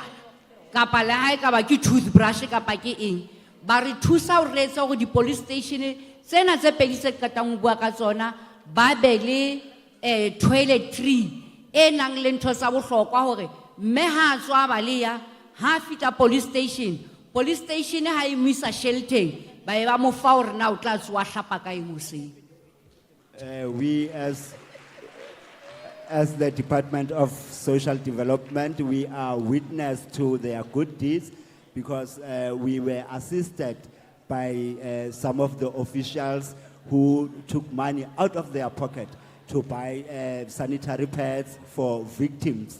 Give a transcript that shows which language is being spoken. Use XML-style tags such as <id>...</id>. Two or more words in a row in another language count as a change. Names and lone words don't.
<st>kapa le ha e ka ba ke toothbrush kapa ke eng ba re thusa hore re etse hore di</st> <en>police station</en> <st>tsena tse pedi tse qetang ho bua ka tsona ba be le toiletry e nang le ntho tsa bohlokwa hore mme ha a tswa baleya ha fita</st> <en>police station</en> <st>ha e mo isa shelteng ba e ba mo fa hore na o tla tswa hlapa ka eng hoseng.</st> <en>We as the Department of Social Development, we are witness to their good deeds because we were assisted by some of the officials who took money out of their pocket to buy sanitary pads for victims.</en>